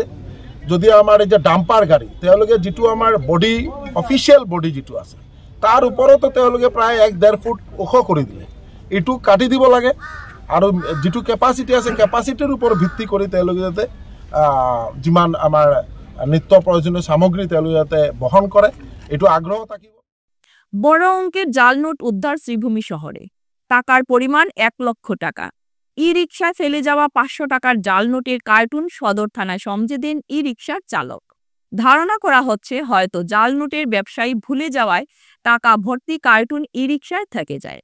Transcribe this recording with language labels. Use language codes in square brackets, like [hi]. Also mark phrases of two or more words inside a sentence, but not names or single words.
[as] যদি আমাৰ এই যে ডাম্পাৰ গাড়ী তেওঁলোকে যিটো আমাৰ [en] body official body [as] যিটো আছে তাৰ ওপৰতো তেওঁলোকে প্ৰায় 1-1.5 ফুট ওখ কৰি দিলে, এইটো কাটি দিব লাগে। আৰু যিটো কেপাচিটি আছে কেপাচিটিৰ ওপৰত ভিত্তি কৰি তেওঁলোকে যাতে যিমান আমাৰ নিত্য প্ৰয়োজনীয় সামগ্ৰী তেওঁলোকে যাতে বহন কৰে, এইটো আগ্ৰহ থাকিব। [bn] বড় অঙ্কের জাল নোট উদ্ধার শ্রীভূমি শহরে। টাকার পরিমাণ 1 লক্ষ টাকা। ই-রিকশায় ফেলে যাওয়া 500 টাকার জাল নোটের কার্টুন সদর থানায় সমঝে দেন ই-রিকশার চালক। ধারণা করা হচ্ছে হয়তো জাল নোটের ব্যবসায়ী ভুলে যাওয়ায় টাকা ভর্তি কার্টুন ই-রিকশায় থেকে যায়।